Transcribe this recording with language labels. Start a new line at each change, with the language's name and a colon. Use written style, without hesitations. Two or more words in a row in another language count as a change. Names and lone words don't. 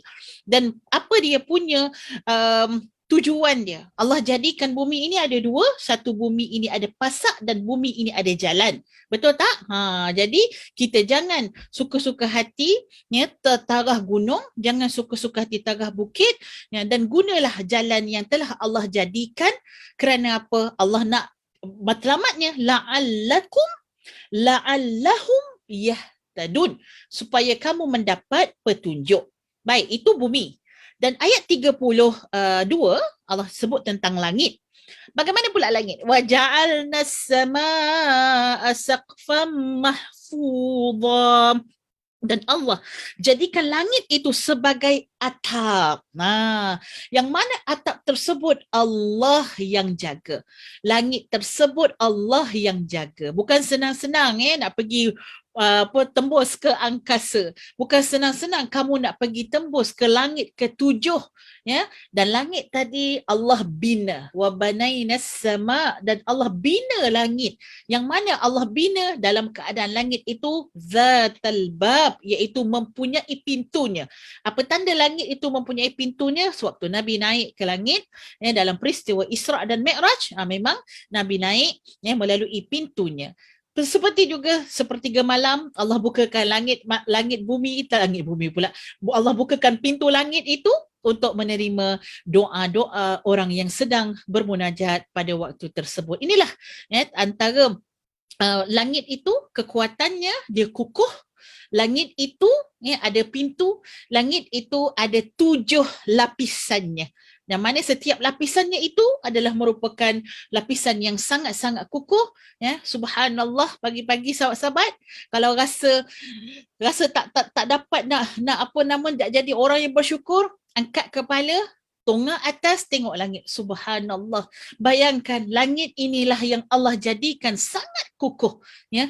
Malay: Dan apa dia punya tujuan dia? Allah jadikan bumi ini ada dua, satu bumi ini ada pasak dan bumi ini ada jalan. Betul tak? Jadi kita jangan suka-suka hati tertarah gunung, jangan suka-suka hati tarah bukit, dan gunalah jalan yang telah Allah jadikan. Kerana apa? Allah nak matlamatnya
Arabic: لعلهم يهتدون,
Malay: supaya kamu mendapat petunjuk. Baik, itu bumi. Dan ayat 32 Allah sebut tentang langit. Bagaimana pula langit?
Arabic: وجعلنا السماء سقفا محفوظا.
Malay: Dan Allah jadikan langit itu sebagai atap. Yang mana atap tersebut Allah yang jaga. Langit tersebut Allah yang jaga. Bukan senang-senang nak pergi tembus ke angkasa. Bukan senang-senang kamu nak pergi tembus ke langit ke-7, ya. Dan langit tadi Allah bina,
Arabic: وبنينا السماء,
Malay: dan Allah bina langit. Yang mana Allah bina dalam keadaan langit itu
Arabic: ذات الباب,
Malay: iaitu mempunyai pintunya. Apa tanda langit itu mempunyai pintunya? Sewaktu Nabi naik ke langit, ya, dalam peristiwa Isra' dan Mi'raj, memang Nabi naik, ya, melalui pintunya. Seperti juga sepertiga malam Allah bukakan langit bumi pula. Allah bukakan pintu langit itu untuk menerima doa-doa orang yang sedang bermunajat pada waktu tersebut. Inilah, ya, antara langit itu kekuatannya, dia kukuh. Langit itu, ya, ada pintu. Langit itu ada 7 lapisannya. Yang mana setiap lapisannya itu adalah merupakan lapisan yang sangat-sangat kukuh, ya. Subhanallah, pagi-pagi sahabat-sahabat, kalau rasa tak dapat nak apa nama, tak jadi orang yang bersyukur, angkat kepala, tongak atas, tengok langit. Subhanallah. Bayangkan, langit inilah yang Allah jadikan sangat kukuh, ya.